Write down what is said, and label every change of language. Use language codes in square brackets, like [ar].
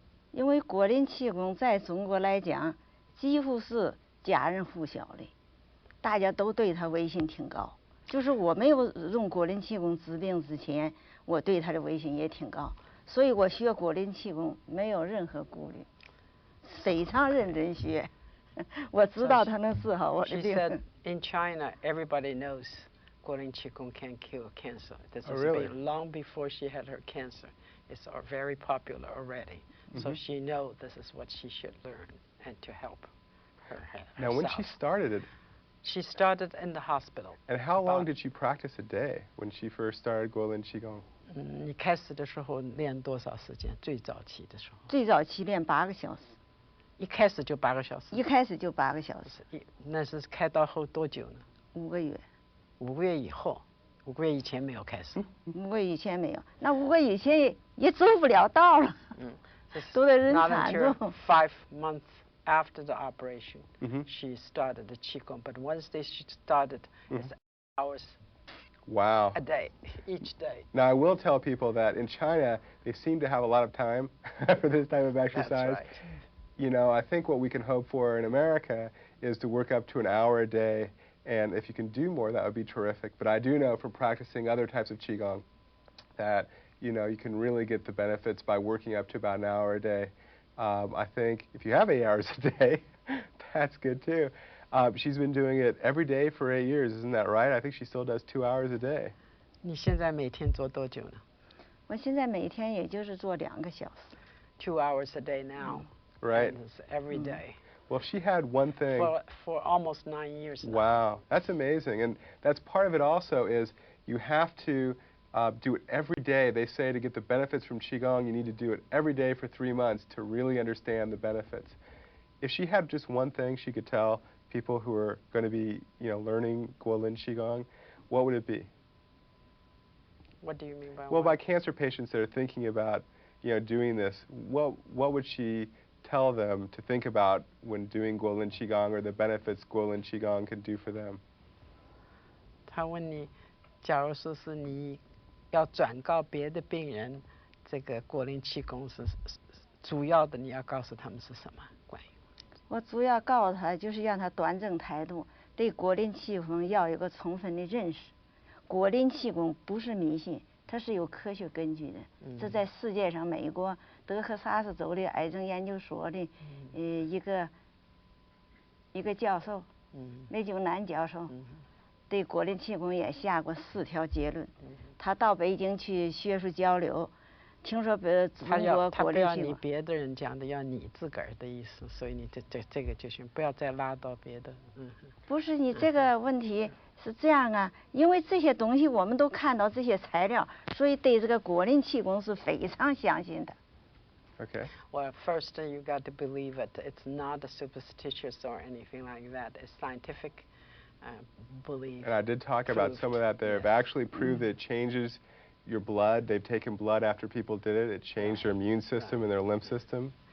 [zh] 因为国林气功在中国来讲，几乎是家人户晓的，大家都对他威信挺高。就是我没有用国林气功治病之前，我对他的威信也挺高，所以我学国林气功没有任何顾虑，非常认真学。我知道他能治好我的病。 [en] She said in China, everybody knows Guo Lin Chi Kung can cure cancer. This has been long before she had her cancer. It's very popular already. So she knows this is what she should learn and to help herself. Now, when she started it, she started in the hospital. And how long did she practice a day when she first started Guo Lin Chi Kung? [zh] 你开始的时候练多少时间？最早期的时候。最早期练8个小时。一开始就8个小时。一开始就8个小时。那是开刀后多久呢？5个月。 5个月以后，5个月以前没有开始。 5个月以前没有，那5个月以前也走不了道了。都得人缠住。 [en] Not until 5 months after the operation, she started the qigong. But once she started, it's hours. Wow. A day, each day. Now I will tell people that in China they seem to have a lot of time for this type of exercise. That's right. I think what we can hope for in America is to work up to an hour a day, and if you can do more, that would be terrific. But I do know from practicing other types of qigong that you can really get the benefits by working up to about an hour a day. I think if you have 8 hours a day, that's good too. She's been doing it every day for 8 years, isn't that right? I think she still does 2 hours a day. [zh] 你现在每天做多久呢？我现在每天也就是做2个小时。 [en] 2 hours a day now. Right. Every day. Well, she had one thing. For almost 9 years now. Wow, that's amazing. And that's part of it also is you have to do it every day. They say to get the benefits from Qigong, you need to do it every day for 3 months to really understand the benefits. If she had just one thing she could tell people who are going to be, learning Guo Lin Qigong, what would it be? What do you mean by Well, by cancer patients that are thinking about, doing this, what would she tell them to think about when doing Guo Lin Qigong or the benefits Guo Lin Qigong can do for them? [zh] 他问你，假如说是你要转告别的病人，这个Guo Lin Chi Kung是主要的，你要告诉他们是什么？关于我主要告诉他，就是让他端正态度，对Guo Lin Chi Kung要有个充分的认识。 Guo Lin Chi Kung不是迷信，它是有科学根据的。这在世界上，美国德克萨斯州的癌症研究所的一个教授，雷九南教授，对国林气功也下过4条结论。他到北京去学术交流，听说中国国林气功。他不要你别的人讲的，要你自个儿的意思，所以你这个就行，不要再拉到别的。不是你这个问题是这样啊，因为这些东西我们都看到这些材料，所以对这个国林气功是非常相信的。 [en] Okay. Well, first you got to believe it. It's not superstitious or anything like that. It's scientific belief. And I did talk about some of that there. They've actually proved that it changes your blood. They've taken blood after people did it. It changed their immune system and their lymph system.